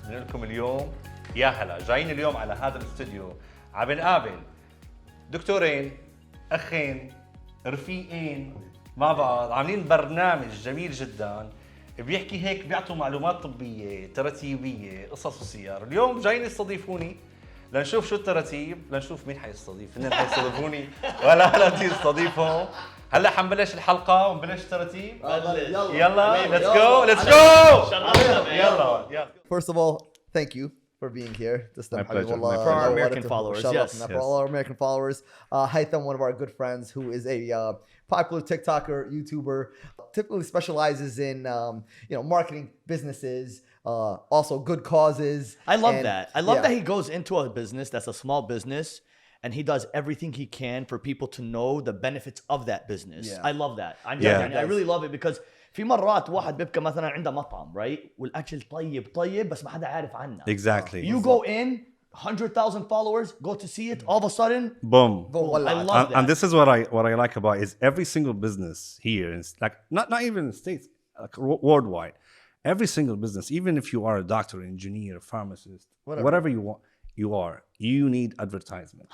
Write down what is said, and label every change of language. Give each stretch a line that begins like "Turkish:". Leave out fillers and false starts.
Arabic: بنقول لكم اليوم ياهلا، جايين اليوم على هذا الاستوديو عم نقابل دكتورين، أخين، رفيقين مع بعض، عاملين برنامج جميل جدا بيحكي هيك، بيعطوا معلومات طبية تراتيبية قصص وسير. اليوم جايين يستضيفوني لنشوف شو التراتيب، لنشوف مين حيستضيف، هن حيستضيفوني ولا لا تستضيفهم. هلا حنبلش الحلقة ونبلش التراتيب. يلا
English: let's go.
Arabic: يلا.
English: First of all, thank you for being here. My pleasure. For our American followers, yes. For all our American followers. Haitham, one of our good friends who is a popular TikToker, YouTuber, typically specializes in marketing businesses, also good causes. I love that. I love that he goes into a business that's a small business and he does everything he can for people to know the benefits of that business. Yeah. I love that. I really love it because
Arabic: في مرات واحد بيبقى مثلا عنده مطعم
English: right
Arabic: والأكل طيب بس ما حدا عارف عنه.
English: Exactly. You go in 100,000 followers, go to see it, all of a sudden, boom. I love that. And this is what I like about it, is every single business here, is like not even in the States, like worldwide. Every single business, even if you are a doctor, engineer, pharmacist, whatever you want, you need advertisement.